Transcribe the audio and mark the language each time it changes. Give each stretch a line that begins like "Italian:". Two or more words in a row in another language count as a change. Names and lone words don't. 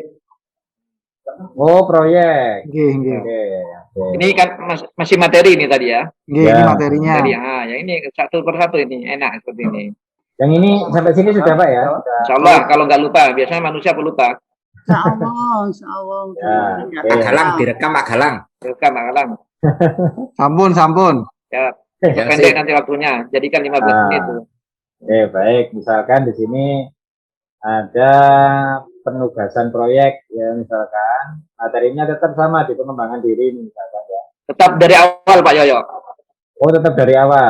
Indonesian: Oh, proyek. Nggih. Ini kan masih materi ini tadi ya. Nggih, ini materinya. Materi, yang ini satu persatu ini enak seperti ini. Yang ini sampai sini sudah, Pak ya?
Arabic: Insya Allah
Indonesian: kalau nggak lupa, biasanya manusia pelupa.
Arabic: Insya Allah.
Indonesian: Pak Galang direkam Pak Galang. Direkam Pak Galang. Sampun. Ya, Ya, pendek sip. nanti waktunya. Jadikan 15 menit. Baik. Misalkan di sini ada penugasan proyek, ya misalkan materinya tetap sama di pengembangan diri, misalkan ya. Tetap dari awal Pak Yoyo. Oh, tetap dari awal.